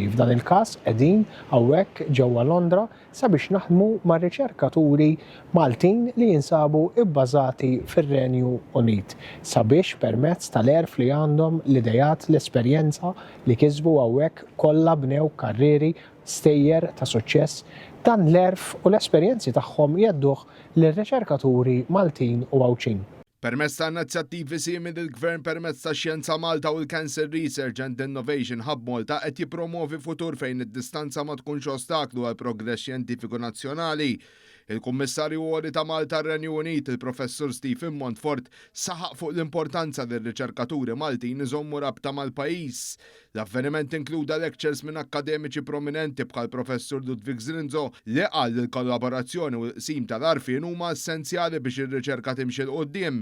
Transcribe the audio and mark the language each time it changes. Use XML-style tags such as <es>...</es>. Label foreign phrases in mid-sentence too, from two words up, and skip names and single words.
<mt>F'dan il-każ qegħdin hawnhekk ġewwa Londra sabiex naħdmu mar-riċerkaturi Maltin li jinsabu bbażati fir-Renju Unit sabiex permezz tal-erf li għandhom l-idejat l-esperjenza li kisbu hawnhekk kollha bnew karrieri stejjer ta' suċċess. Dan l-erf u l-esperjenzi tagħhom jedduh lir-riċerkaturi Maltin u Għawċin. Permezz ta' inizjattivi simili il-Gvern permezz ta' Xjenza Malta u l-Cancer Research and Innovation Hub Malta qed jippromovi futur fejn id-distanza ma tkunx ostaklu għal progress xjentifiku nazzjonali. Il-Kummissarju Għoli ta' Malta r-Renju Unit, il-Professur Stephen Montfort, saħaq fuq l-importanza li r-riċerkaturi Maltin iżommu rabta mal-pajjiż. L-avveniment inkluda lectures minn akkademiċi prominenti bħal Professur Ludwig Zrinzo li qal li l-kollaborazzjoni u l-qsim tal-għarfien huma essenzjali biex ir-riċerka timxi l qudiem.</mt>